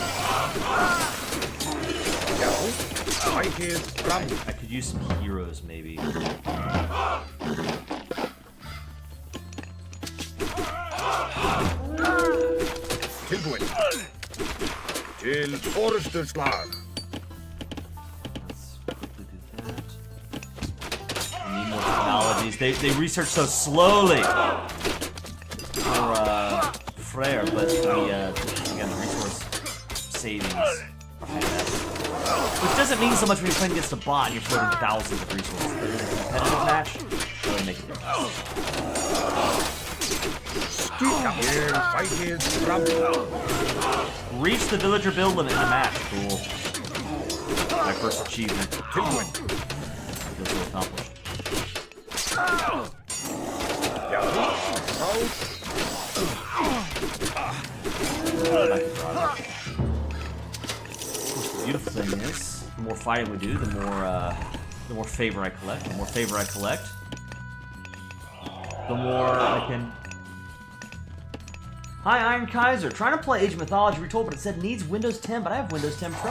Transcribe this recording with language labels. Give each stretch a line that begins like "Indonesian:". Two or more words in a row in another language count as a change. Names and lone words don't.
Icelandic: Já. Ækið fram.
English: I could use some heroes, maybe.
Icelandic: Tilbúin. Til orrustuslag.
English: Let's quickly do that. I need more technologies. They research so slowly for Freyr, but again, the resource savings are fantastic. Which doesn't mean so much when you're playing against a bot and you're floating thousands of resources. But in a competitive match, that would make a difference.
Icelandic: Ég ækið fram.
English: Reach the villager build limit in the match. Cool. My first achievement.
Icelandic: Tilbúin.
English: It was accomplished.
Icelandic: Já. Frá.
English: The beautiful thing is, the more fighting we do, the The more favor I collect, the more favor I collect, the more I can... Hi, Iron Kaiser. Trying to play Age of Mythology Retold, but it said needs Windows 10, but I have Windows 10 Pro.